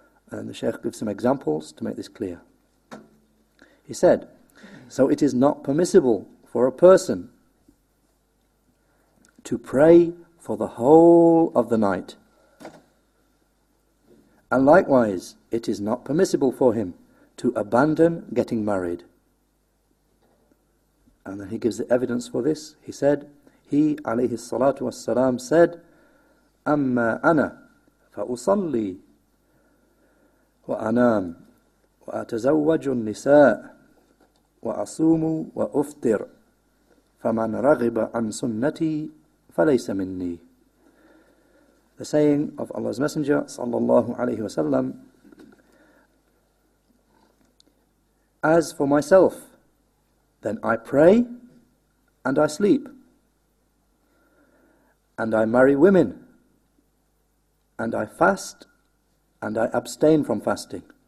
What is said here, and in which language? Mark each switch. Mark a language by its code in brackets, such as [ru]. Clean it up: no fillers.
[en] And the Shaykh gives some examples to make this clear. He said, so it is not permissible for a person to pray for the whole of the night. And likewise, it is not permissible for him to abandon getting married. And then he gives the evidence for this. He said, he, alayhi salatu wassalam, said, [ar] أما أنا فأصلي وأنام وأتزوج النساء وأصوم وأفطر فمن رغب عن سنتي فليس مني. [en] The saying of Allah's Messenger sallallahu alayhi wasallam, as for myself, then I pray and I sleep, and I marry women, and I fast and I abstain from fasting.